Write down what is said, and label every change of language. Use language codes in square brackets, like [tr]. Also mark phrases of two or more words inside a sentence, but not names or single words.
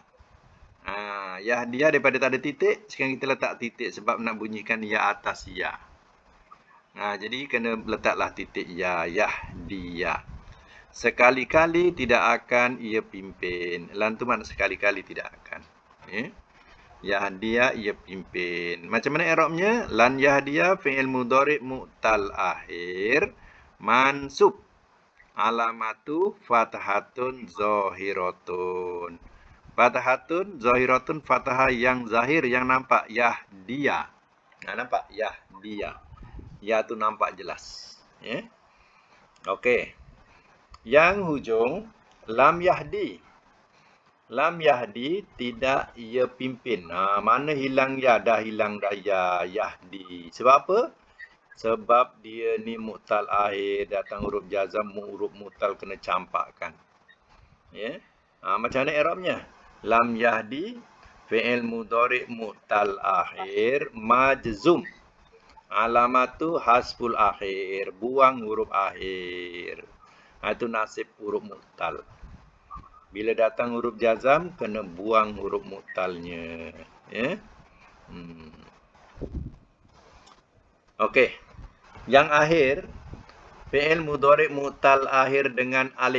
[ms] Yahdiya daripada tak ada titik, sekarang kita letak titik sebab nak bunyikan ya atas ya. Jadi kena letaklah titik ya, yahdiya. Sekali-kali tidak akan ia pimpin. Lan tu makna sekali-kali tidak akan. Yahdiya ia pimpin. Macam mana i'rabnya? [ar] لن يهدي فعل مضارع معتل آخر منصوب. علامة فتحة ظاهرة. فتحة ظاهرة, [ms] fathah yang zahir, yang nampak. Yahdiya. Nah, nampak? Yahdiya. Ya tu nampak jelas. Ya. Okey. Yang hujung [ar] لم يهد. لم يهد [ms] tidak ia pimpin. Mana hilang ya? Dah hilang dah ya. Yahdi. Sebab apa? Sebab dia ni mu'tal akhir, datang huruf jazam, huruf mu'tal kena campakkan. Ya. Macam mana i'rabnya? [ar] لم يهد فعل مضارع معتل آخر مجزوم. علامة حذف الآخر, [ms] buang huruf akhir. Itu nasib huruf mu'tal. Bila datang huruf jazam, kena buang huruf mu'talnya. Ya. Okey. Yang akhir, [ar] فعل مضارع معتل آخر [ms] dengan alif.